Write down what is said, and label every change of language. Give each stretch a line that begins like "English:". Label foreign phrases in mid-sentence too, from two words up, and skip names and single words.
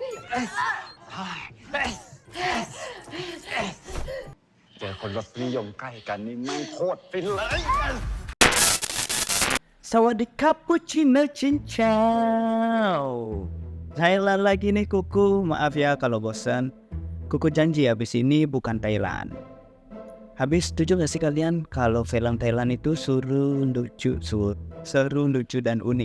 Thai: เจอคนรสนิยมใกล้กันนี่แม่งโคตรฟินเลย
Indonesian: Sawadikap Pucina Cincau. Thailand lagi nih Kuku. Maaf ya kalau bosan. Kuku janji habis ini bukan Thailand. Habis setuju gak sih kalian kalau film Thailand itu seru, lucu dan unik?